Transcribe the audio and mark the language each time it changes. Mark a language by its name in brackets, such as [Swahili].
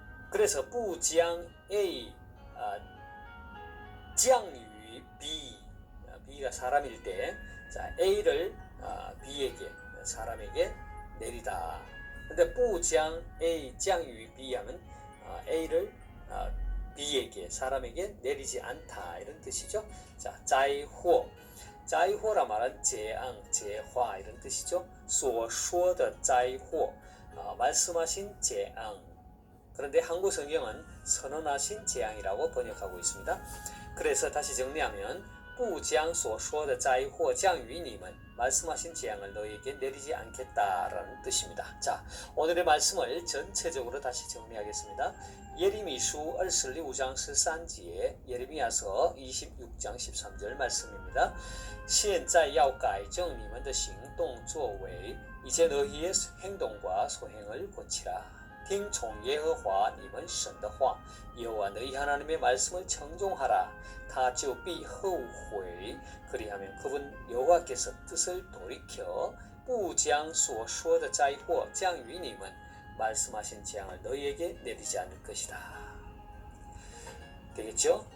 [Korean] 그래서 [Chinese] 不将 A降于 B, [Korean] B가 사람일 때 자, A를 B에게 사람에게 내리다. 근데 不将 A 降于 B 하면 A를 비에게 사람에게 내리지 않다 이런 뜻이죠. 자, 자이호 자이호라 말한 재앙, 재화 이런 뜻이죠. [Chinese] 所说的灾祸 [Korean] 말씀하신 재앙. 그런데 한국 성경은 선언하신 재앙이라고 번역하고 있습니다. 그래서 다시 정리하면 [Chinese] 不将所说的灾祸降于你们 [Korean] 말씀하신 재앙을 너희에게 내리지 않겠다라는 뜻입니다. 자, 오늘의 말씀을 전체적으로 다시 정리하겠습니다. 예레미야서 26장 13节 예레미야서 26장 13절 말씀입니다. [Chinese] 现在要改正你们的行动作为 [Korean] 이제 너희의 행동과 소행을 고치라. [Chinese] 听从耶和华你们神的话 [Korean] 여호와 너희 하나님의 말씀을 청종하라. [Chinese] 他就必后悔 [Korean] 그리하면 그분 여호와께서 뜻을 돌이켜 [Chinese] 不将所说的灾祸降于你们 [Korean] 말씀하신 재앙을 너희에게 내리지 않을 것이다. 되겠죠?